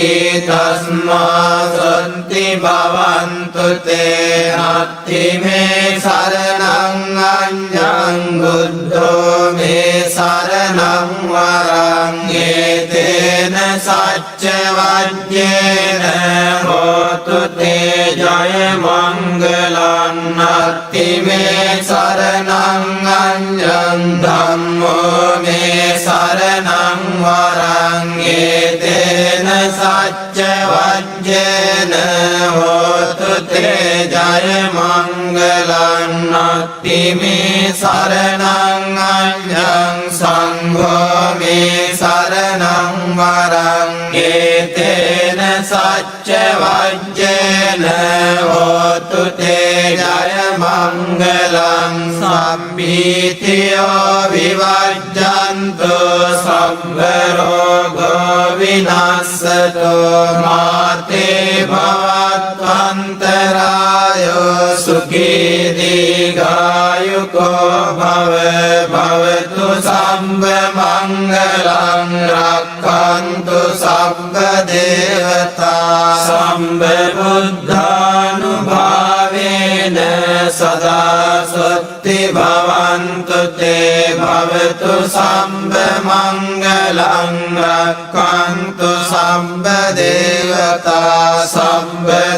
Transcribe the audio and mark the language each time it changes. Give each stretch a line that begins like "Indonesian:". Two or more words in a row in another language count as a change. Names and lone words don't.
Pali: තස්මා සොත්ති භවන්තු තේ නත්ථි මේ සරණං අඤ්ඤං බුද්ධෝ මේ සරණං වරං ඒතේන සච්ච වජ්ජේන හෝතු තේ ජය මංගලං නත්ථි මේ සරණං අඤ්ඤං ධම්මෝ මේ සරණං වරං ඒතේන සච්ච වජ්ජේන හෝතු තේ ජය මංගලං නත්ථි මේ සරණං අඤ්ඤං සංඝෝ මේ සරණං වරං ඒතේන සච්ච වජ්ජේන හෝතු තේ ජය මංගලං සම්පීතියෝ විවජ්ජන්තු සම්බ රෝගෝ විනස්සතු මාතේ භවත්වන්තරායෝ සුඛී දීඝායුකෝ භව භවතු සම්බ මංගලං රක්ඛන්තු සම්බ දේවතා සම්බ බුද්ධානුභාවේන සදා සොත්ති භවන්තු තේ භවතු සම්බ මංගලං රක්ඛන්තු සම්බ දේවතා සම්බ